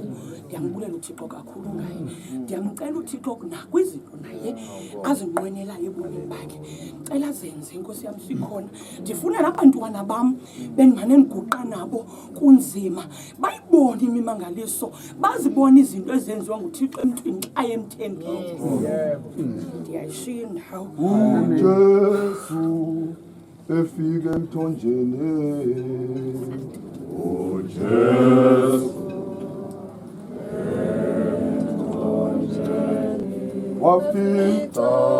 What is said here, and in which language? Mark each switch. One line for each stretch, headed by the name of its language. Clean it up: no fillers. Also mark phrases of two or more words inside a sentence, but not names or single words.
Xhosa: Ndiyambulela uThixo kakhulu ngaye. Ndiyamcela uThixo nakwizinto naye azinqwenelayo ebomini bakhe, cela zenze inkosi yam sikhona. Ndifuna nabantwana bam bendimane ndiguqa nabo kunzima, bayibone imimangaliso, bazibone izinto ezenziwa nguThixo emntwini xa emthembile. Ndiyayishiya indawo. uJesu efike emthonjeni, uJesu wafika